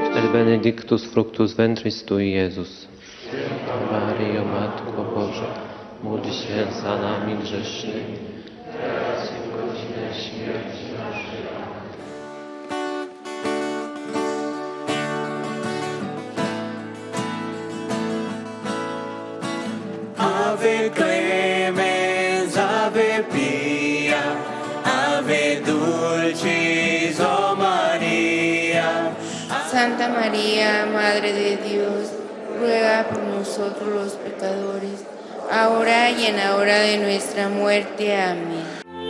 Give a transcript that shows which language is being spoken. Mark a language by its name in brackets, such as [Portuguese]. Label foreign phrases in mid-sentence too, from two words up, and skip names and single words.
[Latin] benedictus fructus ventris tui, Iezus. [Polish] Maryjo, Matko Boża, módl się za nami grzesznymi, teraz i w godzinę śmierci naszej. [Latin] Ave clemens, Ave pia, Ave dulcis, o María. [Spanish] Santa María, Madre de Dios, ruega por nosotros los pecadores, ahora y en la hora de nuestra muerte. Amén.